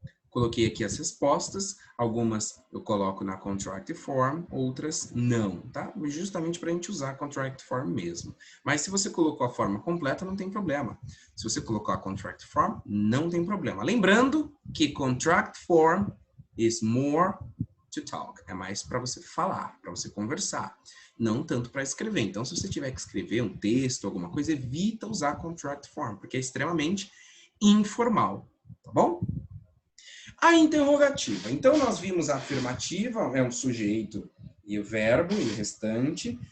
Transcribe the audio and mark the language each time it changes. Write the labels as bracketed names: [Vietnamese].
[Portuguese] Coloquei aqui as respostas, algumas eu coloco na contract form, outras não, tá? Justamente para a gente usar a contract form mesmo. Mas se você colocou a forma completa, não tem problema. Se você colocou a contract form, não tem problema. Lembrando que [English] contract form is more to talk. [Portuguese] É mais para você falar, para você conversar, não tanto para escrever. Então, se você tiver que escrever um texto, alguma coisa, evita usar contract form, porque é extremamente informal, tá bom? A interrogativa. Então, nós vimos a afirmativa, é um sujeito e o verbo e o restante.